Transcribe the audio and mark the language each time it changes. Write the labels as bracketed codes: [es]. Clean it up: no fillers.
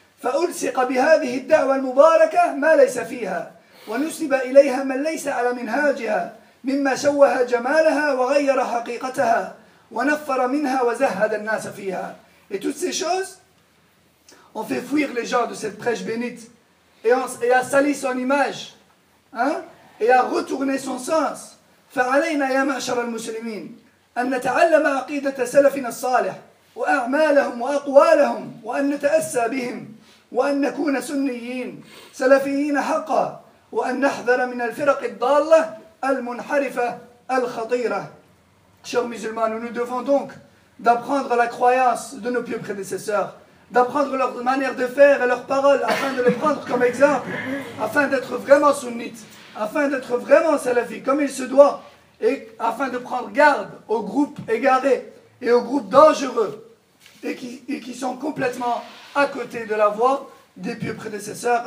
[ar] فَأُلْسِقَ بِهَذِهِ الدَّعْوَ الْمُبَارَكَةِ مَا لَيْسَ فِيهَا وَنُسِبَ إِلَيْهَا مَا لَيْسَ عَلَى مِنْهَاجِهَا مِمَّا شَوَّهَا جَمَالَهَا وَغَيَّرَ حَقِيقَتَهَا وَنَفَّرَ مِنْهَا وَزَهَّدَ النَّاسَ فِيهَا. [fr] Et toutes ces choses ont fait fuir les gens de cette prêche bénite, et a sali son image, hein, et a retourné son sens. [ar] فَعَلَيْنَا يَا مَعْشَرَ الْمُسْلِمِينَ أن نتعلم عقيدة سلفنا الصالح وأعمالهم وأقوالهم، وأن نتأسى بهم، وأن نكون سنيين سلفيين حقا، وأن نحذر من الفرق الضالة المنحرفة الخطيرة. [fr] Chers musulmans, nous devons donc d'apprendre la croyance de nos pieux prédécesseurs, d'apprendre leur manière de faire et leurs paroles afin de les prendre comme exemple, afin d'être vraiment sunnites, afin d'être vraiment salafis comme il se doit, et afin de prendre garde aux groupes égarés et aux groupes dangereux et qui sont complètement à côté de la voie des pieux prédécesseurs.